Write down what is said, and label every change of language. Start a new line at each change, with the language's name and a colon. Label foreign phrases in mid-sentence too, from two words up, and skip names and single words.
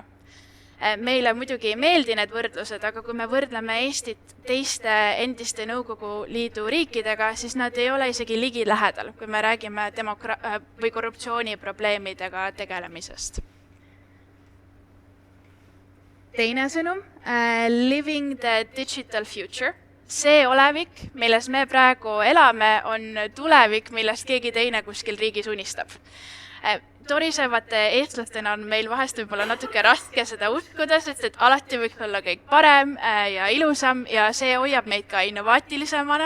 Estonian: Meile muidugi ei meeldi need võrdlused, aga kui me võrdleme Eestit teiste endiste Nõukogu Liidu riikidega, siis nad ei ole isegi ligi lähedal, kui me räägime või korruptsiooniprobleemidega tegelemisest. Teine sõnum,
English: living the digital future.
Estonian: See olevik, milles me praegu elame, on tulevik, millest keegi teine kuskil riigis unistab. Torisevate eestlastena on meil vahest võib-olla natuke raske seda uskuda, sest et alati võiks olla kõik parem ja ilusam ja see hoiab meid ka innovaatilisemana.